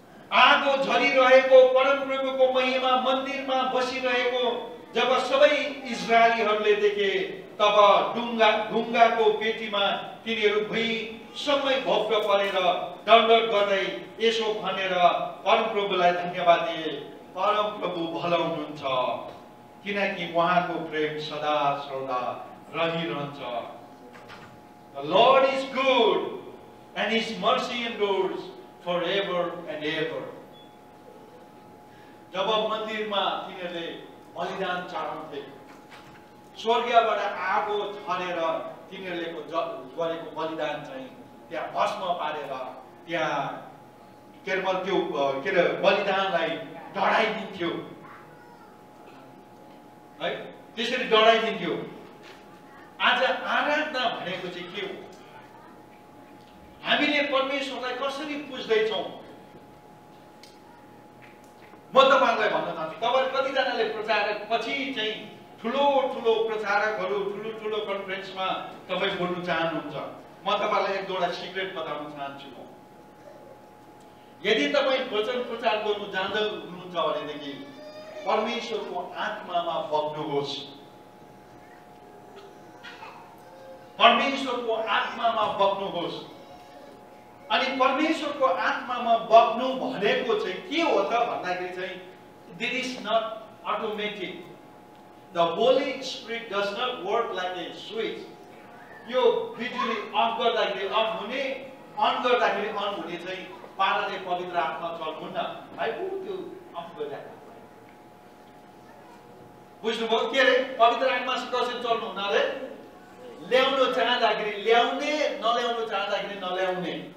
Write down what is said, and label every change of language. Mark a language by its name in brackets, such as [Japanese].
[Nepali] आगो झरिरहेको परम प्रभुको महिमा मन्दिरमा बसिरहेको जब सबै इजरायलीहरूले देखे तब ढुङ्गाको पेटीमा तिनीहरू भुइँसम्मै भोग्न परेर दण्डवत गर्दै यसो भनेर परम प्रभुलाई धन्यवाद दिए। परम प्रभु भला हुनुहुन्छ किनकि उहाँको प्रेम सदा सर्वदा रहिरहन्छ। [English] The Lord is good and his mercy endures forever and ever. [Nepali] जब मन्दिरमा तिनीहरूले बलिदान चढाउँथे, स्वर्गबाट आगो झरेर तिनीहरूले गरेको बलिदान चाहिँ त्यहाँ भस्म पारेर त्यहाँ के अरे त्यो के अरे बलिदानलाई डढाइदिन्थ्यो है, त्यसरी डढाइदिन्थ्यो। आज आराधना भनेको चाहिँ के हो? हामीले परमेश्वरलाई कसरी पुज्दैछौँ? म तपाईहरुलाई भन्न चाहन्छु, तपाईहरु कतिजनाले प्रचारक पछि चाहिँ ठुलो ठुलो प्रचारकहरू ठुलो ठुलो कन्फरेन्समा तपाई बोल्नु चाहनुहुन्छ। म तपाईहरुलाई एक दुईवटा सिक्रेट बताउन चाहन्छु। यदि तपाई वचन प्रचार गर्नु जान्दै हुनुहुन्छ भनेदेखि परमेश्वरको आत्मामा बग्नुहोस्। परमेश्वरको आत्मामा बग्नुहोस्। अनि परमेश्वरको आत्मामा बग्नु भनेको चाहिँ के हो त भन्दाखेरि चाहिँ [English] This is not automatic. The holy spirit does not work like a switch. [Nepali] यो बिजुली अफ गर्दाखेरि अफ हुने, अन गर्दाखेरि अन हुने चाहिँ पाराले पवित्र आत्मा चल्नुहुन्न। भाइ त्यो अफ गरिराख्नु। बुझ्नुभयो? के अरे पवित्र आत्मासँग कसरी चल्नुहुन्न अरे? ल्याउनु चाहँदाखेरि ल्याउने, नल्याउनु चाहँदाखेरि नल्याउने।